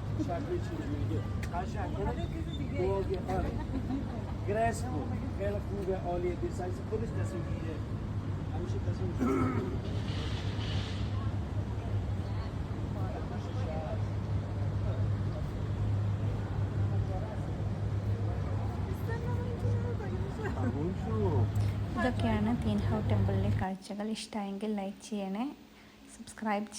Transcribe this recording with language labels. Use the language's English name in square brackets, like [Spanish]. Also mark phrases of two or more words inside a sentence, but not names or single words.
[Persian] گرس بود خیلی خوبه عالیه به سایز خودش تصمیم گیره همیشه تصمیم [Malayalam] ഇതൊക്കെയാണ് തീൻ ഹൗ ടെമ്പിളിലെ കാഴ്ചകൾ. ഇഷ്ടമായെങ്കിൽ ലൈക്ക് ചെയ്യണേ, സബ്സ്ക്രൈബ് ചെയ്യണേ.